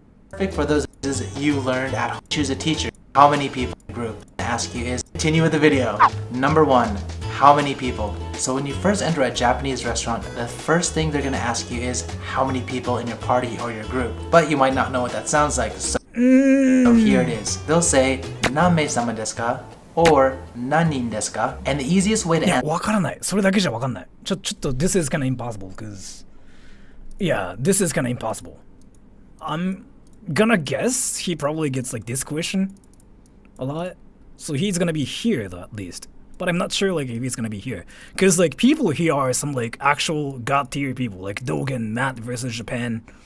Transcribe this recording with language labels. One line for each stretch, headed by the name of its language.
English: Perfect for those you learned at home. Choose a teacher. How many people in the group? Ask you is continue with the video. Number 1, how many people? So when you first enter a Japanese restaurant, the first thing they're going to ask you is how many people in your party or your group. But you might not know what that sounds like. So here it is. They'll say
Japanese: 何名様ですか?
English: or
Japanese: 何人ですか?
English: And the easiest way to answer.
Japanese: わからない。それだけじゃわかんない。
English: ちょっと this is kind of impossible because yeah, this is kind of impossible. I'm gonna guess he probably gets like this question a lot. So he's gonna be here though, at least. But I'm not sure like if he's gonna be here. Because like people here are some like actual god tier people like Dogen, Matt versus Japan.